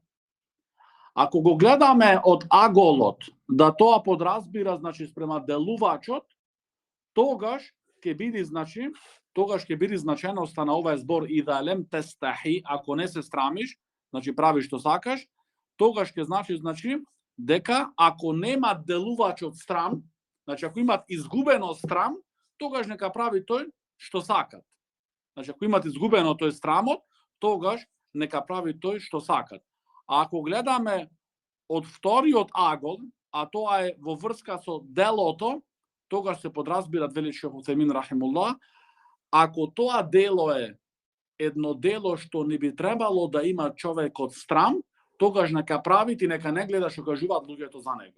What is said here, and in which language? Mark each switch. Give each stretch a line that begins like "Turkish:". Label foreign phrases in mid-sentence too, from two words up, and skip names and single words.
Macedonian: Ако го гледаме од аголот, да то подразбира, значи спрема делувачот, тогаш ќе биди значајност на овај збор
Arabic: إذا لم تستحِ,
Macedonian: ако не се страмиш, значи прави што сакаш, тогаш ќе значи дека ако нема делувач од страм, значи ако имат изгубено страм, тогаш нека прави тој што сакат. Значи, ако имат изгубено тој страмот, тогаш нека прави тој што сакат. А ако гледаме од вториот агол, а тоа е во врска со делото, тогаш се подразбира, вели Шейх Утемин рахимуллах, ако тоа дело е едно дело што не би требало да има човекот страм, тогаш нека прави и нека не гледа што кажуваат луѓето за него.